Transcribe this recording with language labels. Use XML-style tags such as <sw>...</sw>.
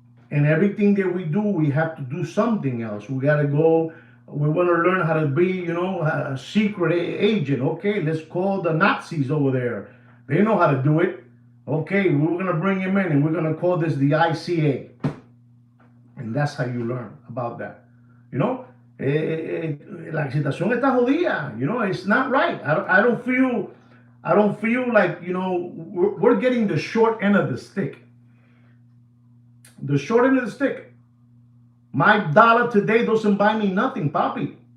<en>And everything that we do, we have to do something else. We got to go. We want to learn how to be, a secret agent. Okay, let's call the Nazis over there. They know how to do it. Okay, we're going to bring him in and we're going to call this the ICA. And that's how you learn about that.</en> <es>La situación está jodida.</es> <en>It's not right. I don't feel like, we're getting the short end of the stick. The short end of the stick. My dollar today doesn't buy me nothing, papi.</en>